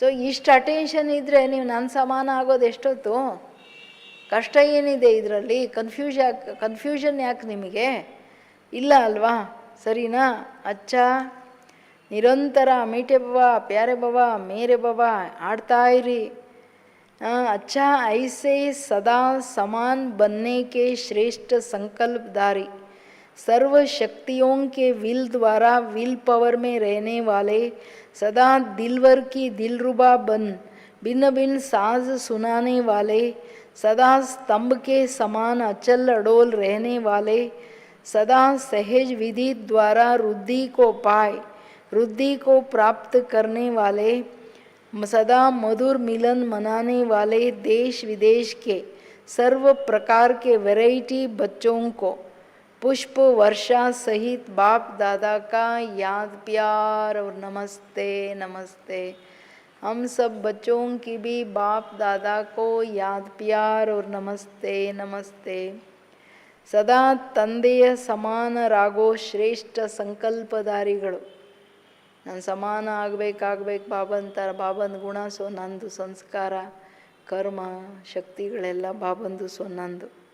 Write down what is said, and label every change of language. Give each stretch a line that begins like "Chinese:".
Kannada: ಇಷ್ಟು ಅಟೆನ್ಷನ್ ಇದ್ದರೆ ನೀವು ನನ್ನ ಸಮಾನ ಆಗೋದು ಎಷ್ಟೊತ್ತು? ಕಷ್ಟ ಏನಿದೆ ಇದರಲ್ಲಿ? ಕನ್ಫ್ಯೂಷನ್ ಯಾಕೆ ನಿಮಗೆ? ಇಲ್ಲ ಅಲ್ವಾ? ಸರಿನಾ? ಅಚ್ಚಾ, ನಿರಂತರ
Hindi: ಮೀಠೆ ಬಾಬಾ, ಪ್ಯಾರೆ ಬಾಬಾ, ಮೇರೆ ಬಾಬಾ
Kannada: ಆಡ್ತಾ ಇರಿ.
Hindi: अच्छा ऐसे सदा समान बनने के श्रेष्ठ संकल्पधारी, सर्व शक्तियों के विल द्वारा विल पावर में रहने वाले, सदा दिलवर की दिलरुबा बन भिन्न भिन्न साज सुनाने वाले, सदा स्तंभ के समान अचल अडोल रहने वाले, सदा सहज विधि द्वारा रुद्धि को पाए रुद्धि को प्राप्त करने वाले, सदा मधुर मिलन मनाने वाले, देश विदेश के सर्व प्रकार के वैरायटी बच्चों को पुष्प वर्षा सहित बाप दादा का याद प्यार और नमस्ते नमस्ते। हम सब बच्चों की भी बाप दादा को याद प्यार और नमस्ते नमस्ते।
Kannada: सदा ತಂದೆಯ ಸಮಾನರಾಗೋ ಶ್ರೇಷ್ಠ ಸಂಕಲ್ಪಧಾರಿಗಳು. ನಾನು ಸಮಾನ ಆಗಬೇಕು ಬಾಬಾ ಅಂತಾರೆ. ಬಾಬನ ಗುಣ ನಂದು, ಸಂಸ್ಕಾರ ಕರ್ಮ ಶಕ್ತಿಗಳೆಲ್ಲ ಬಾಬಂದು ನಂದು.